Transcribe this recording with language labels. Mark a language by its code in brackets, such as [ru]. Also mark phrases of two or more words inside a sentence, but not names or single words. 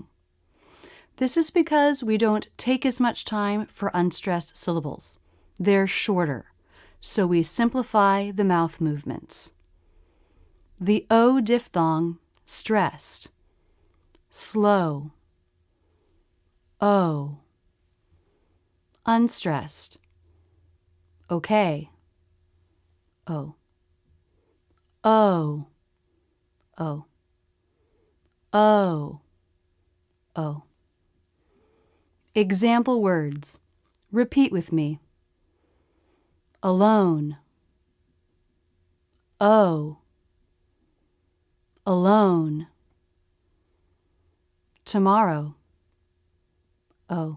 [en] This is because we don't take as much time for unstressed syllables. They're shorter, so we simplify the mouth movements. The O diphthong, stressed. Slow. O. Unstressed. Okay. O. O. O. O. O. Example words. Repeat with me. Alone. Oh. Alone. Tomorrow. Oh.